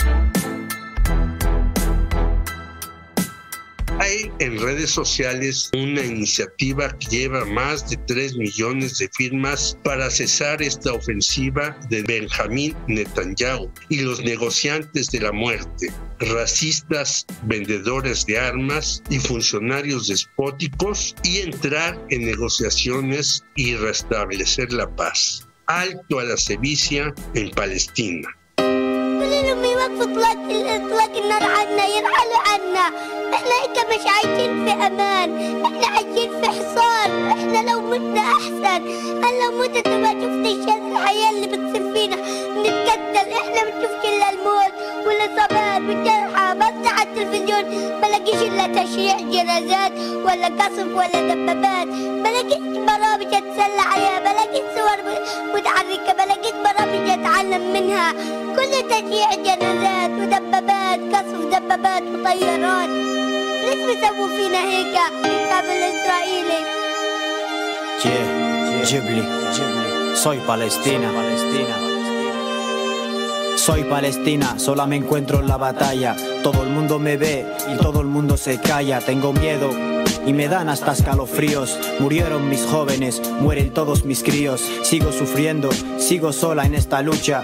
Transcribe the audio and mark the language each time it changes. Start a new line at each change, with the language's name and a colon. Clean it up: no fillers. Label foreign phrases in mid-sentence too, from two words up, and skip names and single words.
Spanish: Hay en redes sociales una iniciativa que lleva más de 3 millones de firmas para cesar esta ofensiva de Benjamín Netanyahu y los negociantes de la muerte, racistas, vendedores de armas y funcionarios despóticos, y entrar en negociaciones y restablecer la paz. Alto a la sevicia en Palestina.
Arabic: احنا هيك مش عايشين في امان، احنا عايشين في حصار، احنا لو متنا احسن، انا لو متت ما شفتش الحياه اللي بتصير فينا، نتكتل، احنا ما بنشوفش الا الموت والاصابات والجرحى، بفتح التلفزيون بلاقيش الا تشييع جنازات ولا قصف ولا دبابات، بلاقيش برامج اتسلى عليها، بلاقيش صور متحركه، بلاقيش برامج اتعلم منها، كل تشييع جنازات ودبابات، قصف دبابات وطيارات. ليش بيسووا فينا هيك الشعب الإسرائيلي؟
Spanish: Ghibli, soy Palestina. Soy Palestina, sola me encuentro en la batalla. Todo el mundo me ve y todo el mundo se calla. Tengo miedo y me dan hasta escalofríos. Murieron mis jóvenes, mueren todos mis críos. Sigo sufriendo, sigo sola en esta lucha.